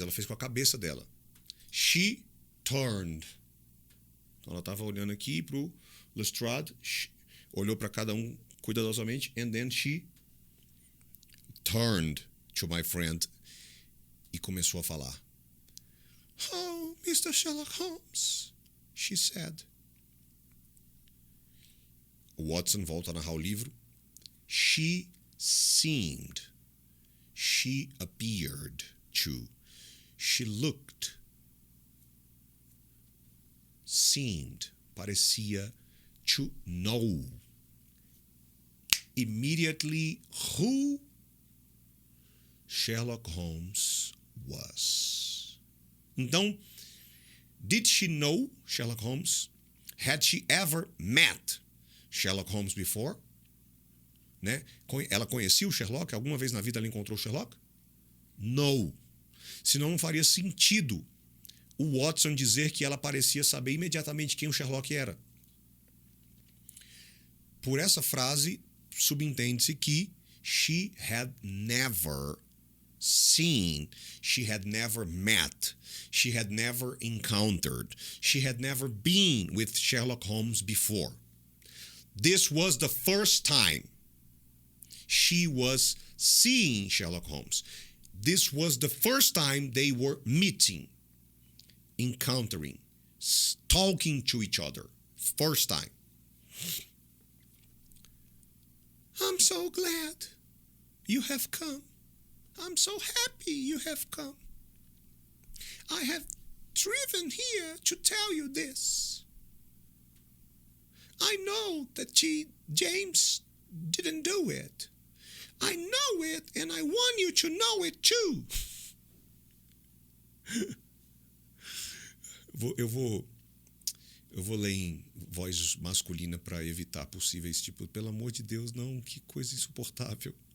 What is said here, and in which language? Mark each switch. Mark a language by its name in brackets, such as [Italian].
[Portuguese] Ela fez com a cabeça dela. [English] She turned. [Portuguese] Então ela estava olhando aqui pro Lestrade, olhou para cada um cuidadosamente, [English] and then she turned to my friend [Portuguese] e começou a falar. [English] Oh, Mr. Sherlock Holmes, she said. [Portuguese] O Watson volta a narrar o livro. [English] She seemed. She appeared to. She looked. Seemed. [Portuguese] Parecia [English] to know. Immediately who Sherlock Holmes was. [Portuguese] Então, [English] did she know Sherlock Holmes? Had she ever met Sherlock Holmes before? [Portuguese] Né? Ela conhecia o Sherlock? Alguma vez na vida ela encontrou o Sherlock? [English] No. [Portuguese] Senão não faria sentido o Watson dizer que ela parecia saber imediatamente quem o Sherlock era. Por essa frase, subentende-se que [English] she had never seen, she had never met, she had never encountered, she had never been with Sherlock Holmes before. This was the first time she was seeing Sherlock Holmes. This was the first time they were meeting, encountering, talking to each other. First time. I'm so glad you have come. I'm so happy you have come. I have driven here to tell you this. I know that James didn't do it. I know it, and I want you to know it too. [Portuguese] Eu vou ler em voz masculina para evitar possíveis tipo, pelo amor de Deus, não, que coisa insuportável.